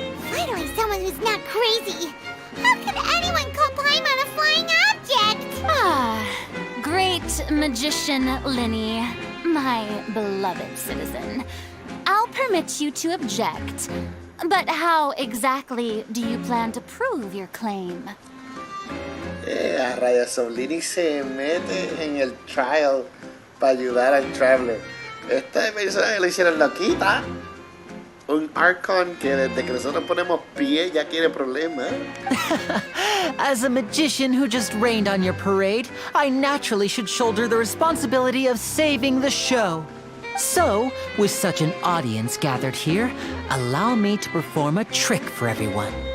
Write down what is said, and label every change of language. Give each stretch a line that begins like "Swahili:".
English: Finally someone who's not crazy. How could anyone call Paimon a flying object? Ah, great magician Linny, my beloved citizen. I'll permit you to object. But how exactly do you plan to prove your claim?
Spanish: A rayos, Soblini se mete en el trial para ayudar al Traveler. Esta persona lo hicieron loquita. Un Archon que desde que nosotros ponemos pie ya quiere problemas.
English: As a magician who just rained on your parade, I naturally should shoulder the responsibility of saving the show. So, with such an audience gathered here, allow me to perform a trick for everyone.